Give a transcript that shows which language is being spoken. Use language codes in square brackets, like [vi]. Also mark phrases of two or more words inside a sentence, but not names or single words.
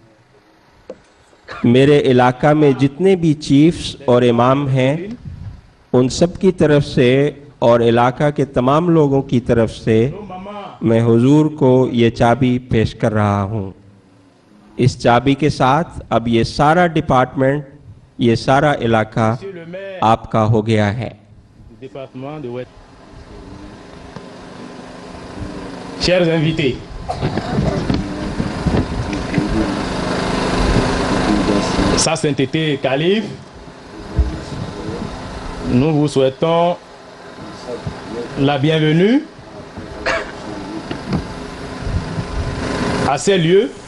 [ur] میرے علاقہ میں جتنے بھی چیفس اور امام ہیں ان سب کی طرف سے اور علاقہ کے تمام لوگوں کی طرف سے میں حضور کو یہ چابی پیش کر رہا ہوں. اس چابی کے ساتھ اب یہ سارا ڈیپارٹمنٹ، یہ سارا علاقہ آپ کا ہو گیا ہے. [fr] Chers invités, Sa Sainteté Calife, nous vous souhaitons la bienvenue à ces lieux.